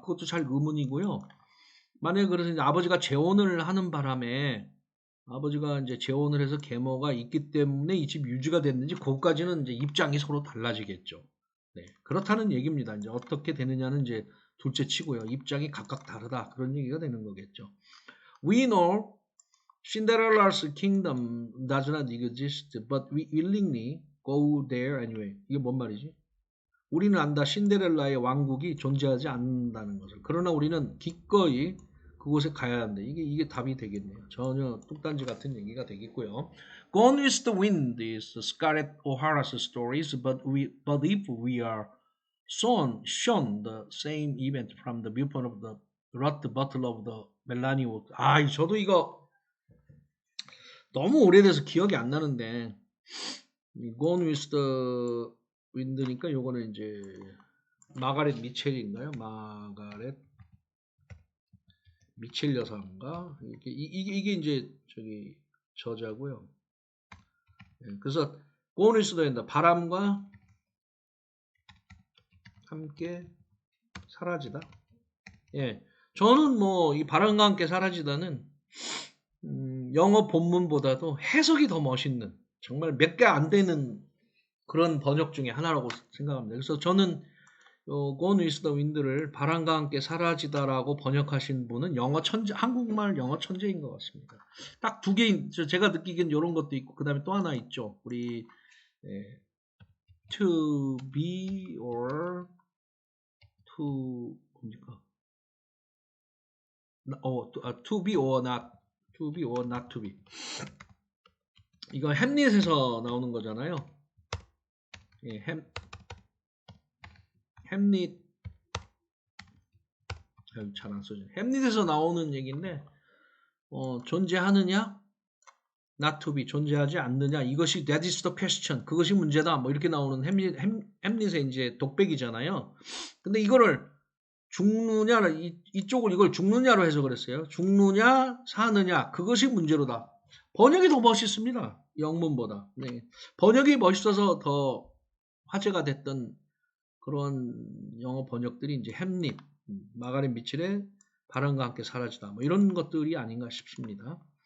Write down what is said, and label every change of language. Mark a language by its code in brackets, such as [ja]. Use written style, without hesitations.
[ko] 그것도 잘 의문이고요. 만약에 그래서 이제 아버지가 재혼을 하는 바람에 아버지가 이제 재혼을 해서 계모가 있기 때문에 이 집 유지가 됐는지 그것까지는 이제 입장이 서로 달라지겠죠. 네, 그렇다는 얘기입니다. 이제 어떻게 되느냐는 이제 둘째 치고요. 입장이 각각 다르다 그런 얘기가 되는 거겠죠. [en] We know Cinderella's kingdom does not exist, but we willingly go there anyway. [ko] 이게 뭔 말이지? 우리는 안다. 신데렐라의 왕국이 존재하지 않는다는 것을. 그러나 우리는 기꺼이 그곳에 가야 한다. 이게 답이 되겠네요. 전혀 뚝단지 같은 얘기가 되겠고요. [en] Gone with the Wind is Scarlett O'Hara's stories, but if we are shown the same event from the viewpoint of the Ruth Butler of the Melanie Wood. [ko] 저도 이거 너무 오래돼서 기억이 안 나는데 Gone with the Wind니까 요거는 이제 마가렛 미첼인가요? 마가렛 미첼 여사인가? 이게 이제 저기 저자고요. 그래서 Gone with the Wind 바람과 함께 사라지다. 예, 저는 뭐 이 바람과 함께 사라지다는 영어 본문보다도 해석이 더 멋있는 정말 몇 개 안 되는 그런 번역 중에 하나라고 생각합니다. 그래서 저는 Gone with the Wind를 바람과 함께 사라지다라고 번역하신 분은 한국말 영어 천재인 것 같습니다. 딱 두 개, 제가 느끼기엔 이런 것도 있고 그 다음에 또 하나 있죠. 우리 [en] to be or to [ko] 뭡니까? [en] to be or not to be. [ko] 이거 햄릿에서 나오는 거잖아요. 예, 햄릿 잘 안 써져. 햄릿에서 나오는 얘기인데 존재하느냐? [en] not to be [ko] 존재하지 않느냐? 이것이 [en] that is the question. [ko] 그것이 문제다. 뭐 이렇게 나오는 햄릿의 이제 독백이잖아요. 근데 이거를 죽느냐를 이쪽을 이걸 죽느냐로 해석을 했어요. 죽느냐 사느냐 그것이 문제로다. 번역이 더 멋있습니다. 영문보다. 네. 번역이 멋있어서 더 화제가 됐던 그런 영어 번역들이 이제 햄릿, 마가렛 미첼의 바람과 함께 사라지다 뭐 이런 것들이 아닌가 싶습니다.